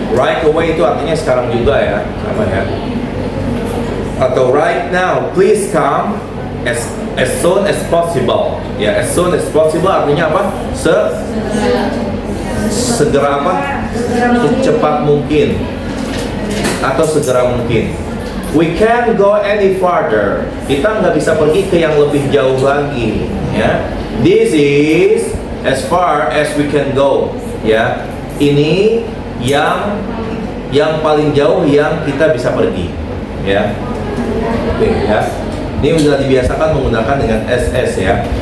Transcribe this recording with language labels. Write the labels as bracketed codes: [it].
[en] Right away [id] itu artinya sekarang juga ya, sama ya. [en] Atau right now, please come as soon as possible. Ya, as soon as possible [id] artinya apa? Segera apa? Secepat mungkin atau segera mungkin. [en] We can't go any farther. [id] Kita nggak bisa pergi ke yang lebih jauh lagi. [en] Ya, this is as far as we can go. [id] Ya, ini yang paling jauh yang kita bisa pergi. Ya, oke ya. Ini sudah dibiasakan menggunakan dengan SS ya.